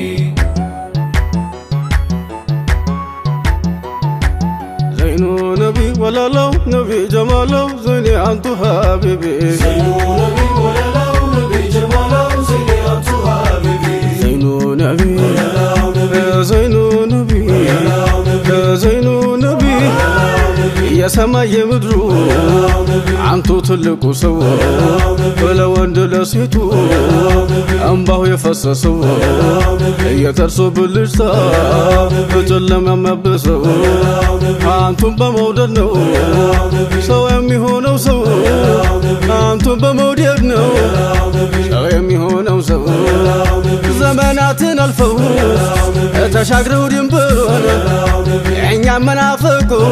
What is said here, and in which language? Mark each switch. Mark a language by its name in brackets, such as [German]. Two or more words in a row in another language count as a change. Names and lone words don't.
[Arabic] زين نبي [Amharic] ወለላው ነቢ ጀማላው ዘይኔ አንቱ ሀቢቢ [Arabic] زين نبي [Amharic] ወለላው ነቢ ጀማላው ዘይኔ አንቱ ሀቢቢ [Arabic] زين نبي زين نبي زين نبي [Amharic] የሰማይ የምድሩ አንቱ ትልቁ ሰው ለወንድ ለሴቱ እንባው የፈሰሰው የጥርሱ ብልጭታ በጨለማ የሚያብሰው አንቱን በመውደድ ነው ሰው የሚሆነው ሰው አንቱን በመውደድ ነው ሰው የሚሆነው ሰው ዘመናትን አልፈው ተሻግረው ድንበሩን እኛም መናፈቁ